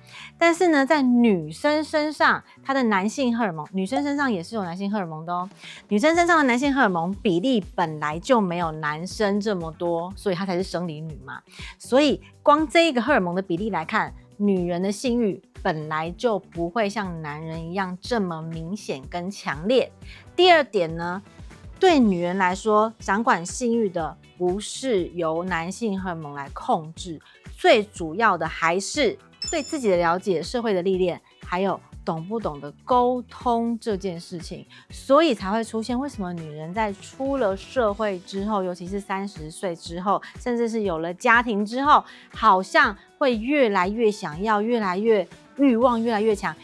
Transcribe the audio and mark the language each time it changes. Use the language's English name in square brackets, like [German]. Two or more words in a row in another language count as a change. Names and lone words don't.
[Chinese] 但是呢，在女生身上，她的男性荷爾蒙，女生身上也是有男性荷爾蒙的哦。女生身上的男性荷爾蒙比例本來就沒有男生這麼多，所以她才是生理女嘛。所以光這一個荷爾蒙的比例來看，女人的性慾本來就不會像男人一樣這麼明顯跟強烈。第二點呢，對女人來說，掌管性慾的不是由男性荷爾蒙來控制，最主要的還是對自己的了解、社會的歷練，還有懂不懂得溝通這件事情，所以才會出現為什麼女人在出了社會之後，尤其是30歲之後，甚至是有了家庭之後，好像會越來越想要，越來越慾望越來越強。